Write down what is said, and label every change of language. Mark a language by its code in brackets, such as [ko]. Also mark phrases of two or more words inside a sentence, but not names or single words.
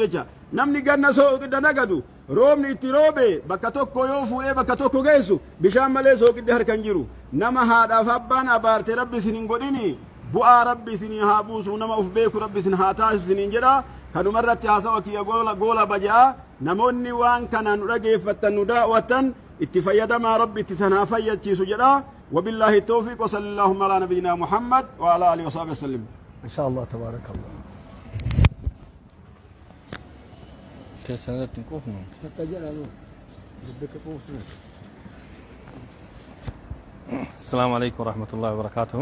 [om] jecha namni ganna sooqidda nagadu roobni itti roobe bakka tokko yoo fuudhee bakka tokko geessu bishaan malee sooqiddi harkan jiru nama haadhaaf abbaan abaarte rabbi isin hin godhini bu'aa rabbi isinii haa buusu nama uf beeku rabbi isin haa taasisu isiniin jedha kanumarratti haasawa kiyya goola baja'a namoonni waan kana nu dhageeffattan nu daawwattan itti fayyadamaa rabbi itti sanaa fayyachiisu jedha [ar] وبالله التوفيق وصلى اللهم على نبينا محمد وعلى اله وصحبه وسلم ان شاء الله تبارك الله سنة كوفنا السلام عليكم ورحمة الله وبركاته.